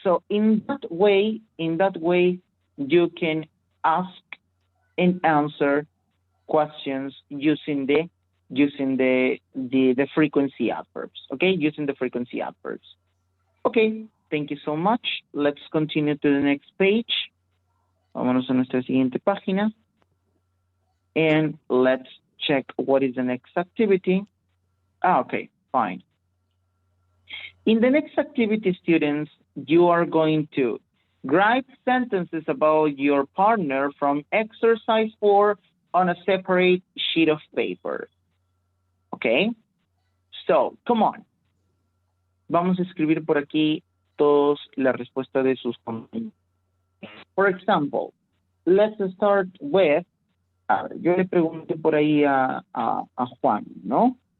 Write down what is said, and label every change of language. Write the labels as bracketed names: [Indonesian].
[English] So in that way, you can ask and answer questions using the using the frequency adverbs, okay? Using the frequency adverbs. Okay, thank you so much. Let's continue to the next page. [Spanish] Vámonos a nuestra siguiente página. [English] And let's check what is the next activity. Okay, fine. In the next activity, students, you are going to write sentences about your partner from exercise 4 on a separate sheet of paper. Okay? So, come on. [Spanish] Vamos a escribir por aquí todos la respuesta de sus comentarios. [English] For example, let's start with, [Spanish] a ver, yo le pregunté por ahí a Juan, ¿no?